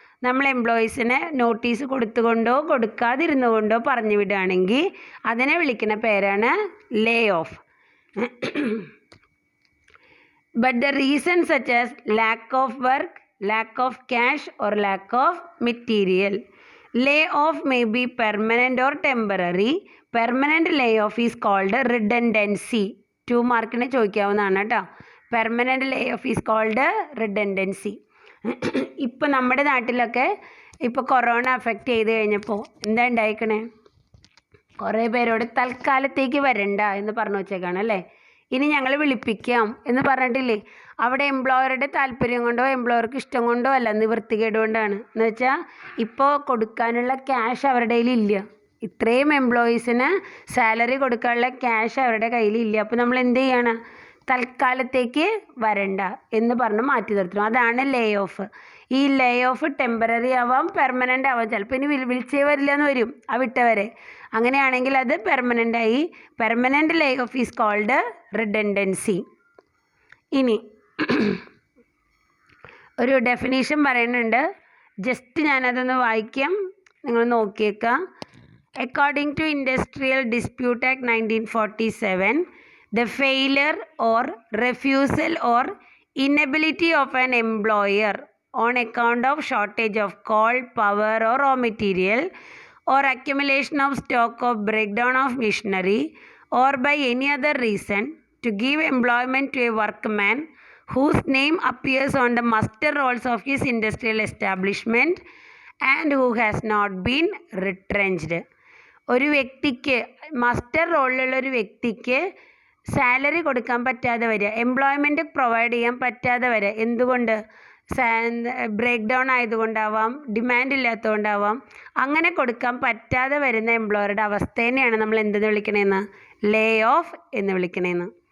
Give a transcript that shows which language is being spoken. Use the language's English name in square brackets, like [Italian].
[Malayalam] നമ്മൾ എംപ്ലോയീസിനെ നോട്ടീസ് കൊടുത്തുകൊണ്ടോ കൊടുക്കാതിരുന്നു കൊണ്ടോ പറഞ്ഞു വിടുകയാണെങ്കിൽ അതിനെ വിളിക്കുന്ന പേരാണ് ലേ of. [English] But the reason such as lack of work, lack of cash or lack of material. Layoff may be permanent or temporary. Permanent layoff is called redundancy. [Malayalam] 2 മാർക്കിന് ചോദിക്കാവുന്നതാണ് കേട്ടോ. [English] Permanent lay off is called redundancy. [Malayalam] ഇപ്പോൾ നമ്മുടെ നാട്ടിലൊക്കെ ഇപ്പോൾ corona affect ചെയ്ത് കഴിഞ്ഞപ്പോൾ എന്താ ഉണ്ടായിക്കണേ, കുറേ പേരോട് തൽക്കാലത്തേക്ക് വരണ്ട എന്ന് പറഞ്ഞു വെച്ചേക്കാണ് അല്ലേ. ഇനി ഞങ്ങൾ വിളിപ്പിക്കാം എന്ന് പറഞ്ഞിട്ടില്ലേ, അവിടെ എംപ്ലോയറുടെ താല്പര്യം കൊണ്ടോ എംപ്ലോയർക്ക് ഇഷ്ടം കൊണ്ടോ അല്ല, നിവൃത്തികേട് കൊണ്ടാണ്. എന്ന് വെച്ചാൽ ഇപ്പോൾ കൊടുക്കാനുള്ള ക്യാഷ് അവരുടെ കയ്യിലില്ല, ഇത്രയും എംപ്ലോയീസിന് സാലറി കൊടുക്കാനുള്ള ക്യാഷ് അവരുടെ കയ്യിലില്ല. അപ്പോൾ നമ്മൾ എന്ത് ചെയ്യണം, തൽക്കാലത്തേക്ക് വരണ്ട എന്ന് പറഞ്ഞ് മാറ്റി നിർത്തണം. അതാണ് ലേ ഓഫ്. ഈ ലേ ഓഫ് ടെമ്പററി ആവാം, പെർമനൻ്റ് ആവാം. ചിലപ്പോൾ ഇനി വിളിച്ചേ വരില്ല എന്ന് വരും ആ വിട്ടവരെ. അങ്ങനെയാണെങ്കിൽ അത് പെർമനൻ്റ് ആയി. [English] Permanent lay off is called redundancy. [Malayalam] ഇനി ഒരു ഡെഫിനീഷൻ പറയുന്നുണ്ട്, ജസ്റ്റ് ഞാനതൊന്ന് വായിക്കാം, നിങ്ങൾ നോക്കിയേക്കാം. [English] According to Industrial Dispute Act 1947, the failure or refusal or inability of an employer on account of shortage of coal, power or raw material, or accumulation of stock or breakdown of machinery, or by any other reason to give employment to a workman whose name appears on the muster rolls of his industrial establishment and who has not been retrenched. [Malayalam] ഒരു വ്യക്തിക്ക്, muster റോളിലുള്ള ഒരു വ്യക്തിക്ക് salary കൊടുക്കാൻ പറ്റാതെ വരിക, employment provide ചെയ്യാൻ പറ്റാതെ വരിക. എന്തുകൊണ്ട്? Break down ആയതുകൊണ്ടാവാം, demand ഇല്ലാത്തതുകൊണ്ടാവാം. അങ്ങനെ കൊടുക്കാൻ പറ്റാതെ വരുന്ന എംപ്ലോയറുടെ അവസ്ഥേനെയാണ് നമ്മൾ എന്തെന്ന് വിളിക്കണേന്ന്, ലേ ഓഫ് എന്ന് വിളിക്കണേന്ന്.